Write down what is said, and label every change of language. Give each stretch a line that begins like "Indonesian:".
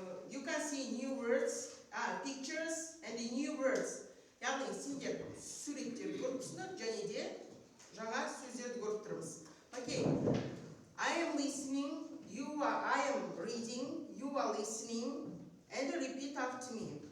English: You can see new words, pictures and the new words.
Kazakh: Яғни сендер суреттерді көріп тұрсыңдар, және де жаңа сөздерді көріп тұрмыз.
English: Okay. I am listening, I am reading, you are listening, and repeat after me.